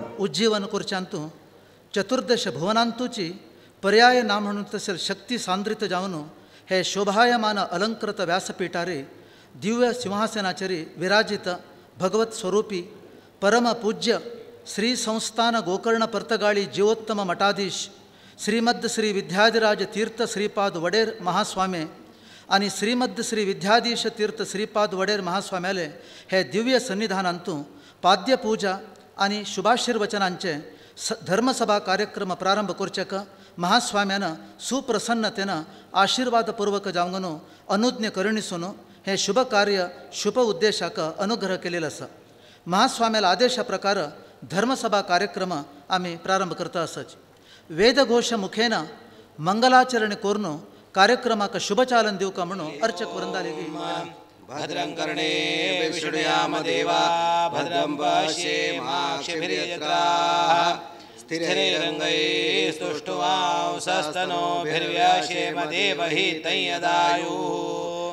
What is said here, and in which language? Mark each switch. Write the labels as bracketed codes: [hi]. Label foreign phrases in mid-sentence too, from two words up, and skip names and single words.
[kok] उज्जीवन करच्यांतू चतुर्दश भुवनांतूची पर्याय ना म्हणून तसेल शक्ती सांद्रित जावन हे शोभायमान अलंकृत व्यासपीठारी दिव्य सिंहासनाचेरी विराजित भगवत स्वरूपी परम पूज्य श्री संस्थान गोकर्ण पर्तगाळी जीवोत्तम मठाधीश श्रीमद श्री विद्याधिराज तीर्थ श्रीपाद वडेर महास्वामी आणि श्रीमद श्री विद्याधीश तीर्थ श्रीपाद वडेर महास्वाम्याले हे दिव्य सन्निधानांतू पाद्यपूजा आणि शुभाशीर्वचनांचे धर्मसभा कार्यक्रम प्रारंभ करचेक महास्वाम्यानं सुप्रसन्नतेनं आशीर्वादपूर्वक जावंगनो अनुज्ञ करणीसून हे शुभ कार्य शुभ उद्देशाक अनुग्रह केलेला आसा. महास्वाम्याला आदेशा प्रकार धर्मसभा कार्यक्रम आम्ही प्रारंभ करता असच. वेदघोष मुखेन मंगलाचरण करून कार्यक्रमाक शुभचालन दिवक म्हणून अर्चक वृंदाले [sa] भद्रं कर्णे विष्णुयाम देवा भद्रं पश्येमाक्षभिर्यत्राः स्थिरैरङ्गैः स्तुष्टुवांसस्तनोभिर्व्यशेम देवहितं यदायुः.